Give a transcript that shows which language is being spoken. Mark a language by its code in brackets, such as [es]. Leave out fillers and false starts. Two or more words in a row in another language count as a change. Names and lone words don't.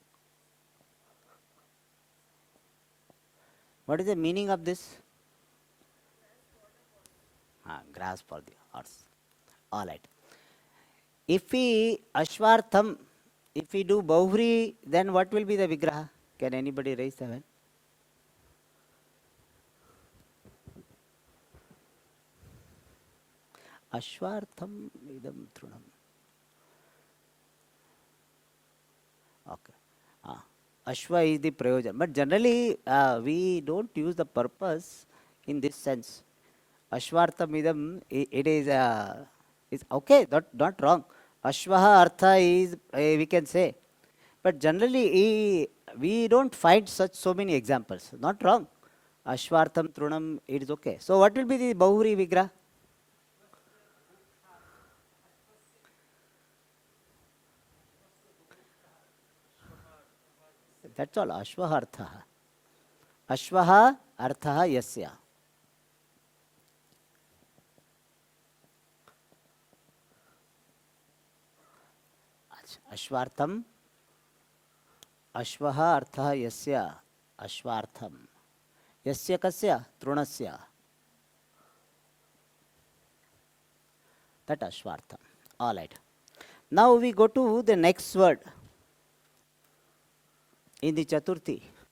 [en] What is the meaning of this? Grass for the horse. All right. If we Ashvartham, if we do Bahuri, then what will be the Vigraha? Can anybody raise the hand? [sa] अश्वार्थम् इदं तृणम्. [en] Okay. Ashva is the prayojan. But generally, we don't use the purpose in this sense. [sa] अश्वार्थम् इदम्, [en] it is okay, not wrong. [sa] अश्वः अर्थः [en] is, we can say. But generally, we don't find so many examples. Not wrong. [sa] अश्वार्थम् तृणम्, [en] it is okay. So what will be the [sa] बहुव्रीहि विग्रह? [en] That's all. [sa] अश्वः अर्थः. अश्वः अर्थः यस्य। अश्वार्थम्. अश्वः अर्थः यस्य. अश्वार्थम्। यस्य कस्य? तृणस्य. [en] That Ashvartham. All right. Now we go to the next word in the Chaturthi.